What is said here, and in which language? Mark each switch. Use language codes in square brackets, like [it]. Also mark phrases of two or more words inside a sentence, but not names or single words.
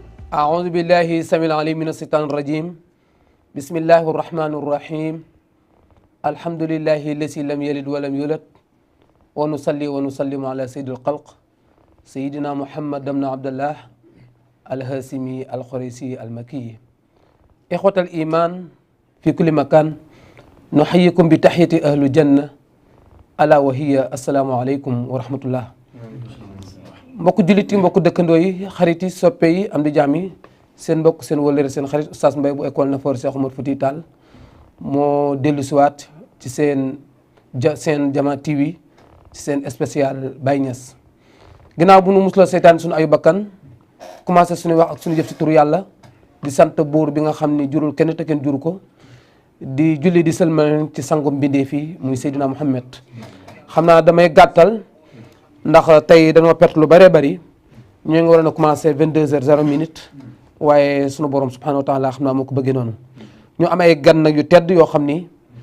[ar] أعوذ بالله السميع العليم من الشيطان الرجيم بسم الله الرحمن الرحيم الحمد لله الذي لم يلد ولم يولد ونصلي ونسلم على سيد الخلق سيدنا محمد بن عبد الله الهاشمي القريشي المكي إخوة الإيمان في كل مكان نحييكم بتحية أهل الجنة ألا وهي السلام عليكم ورحمة الله [wo] mbokku jullit yi mbokku dëkkandoo yi xarit yi soppe yi am di jàmm yi seen mbokk seen wëllëre seen xarit Oustaz Mbaye bu école Nafoore Cheikh Oumar Foutiyou Tall moo dellu siwaat ci seen Jama TV ci seen spécial Baye Niass ginnaaw bu nu musloo seytaan suñu ayu bakkan commencé suñu wax ak suñu jëf ci turu yàlla di sant buur bi nga xam ni jurul kenn te kenn juru ko di julli di sëlmal ci sangum bindee fii muy Seydina Muhammad xam naa damay gàttal ndax tey dañoo perte lu bëree bëri ñu ngi waroon a commencé 22h00 waaye sunu borom [ar] سبحانه وتعالى [wo] xam naa moo ko bëggee noonu ñu am ay gan nag yu tedd yoo xam ni